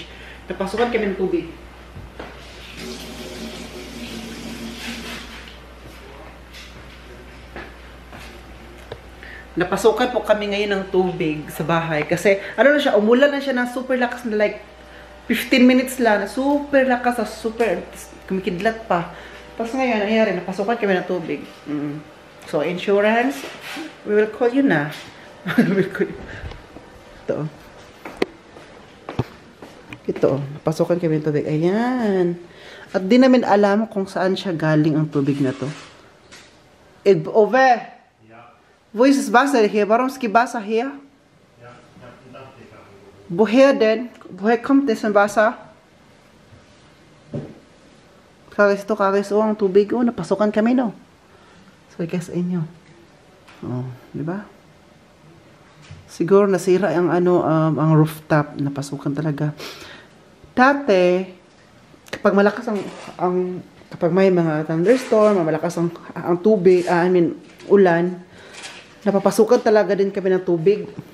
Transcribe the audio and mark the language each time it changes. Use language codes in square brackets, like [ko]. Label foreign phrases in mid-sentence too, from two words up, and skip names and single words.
[tl] Napasukan kami ng tubig. Napasukan po kami ngayon ng tubig sa bahay kasi umulan na siya ng super lakas na like 15 minutes lang, super lakas, super kumikidlat pa. Tapos ngayon, nangyari, napasukan kami ng tubig. [en] So, insurance, we will call you na. [tl] Ito, napasukan kami ng tubig. Ayan. At di namin alam kung saan siya galing ang tubig na to. [de] Ove, wo ist das Wasser hier? Warum ist das Wasser hier? Woher denn? Woher kommt das Wasser? [tl] Kagis, ang tubig, napasukan kami, no? So, guys, inyo. Di ba? Siguro nasira ang ang rooftop, napasukan talaga. Dati, kapag malakas kapag may mga thunderstorm, malakas ang tubig, ulan, napapasukan talaga din kami ng tubig.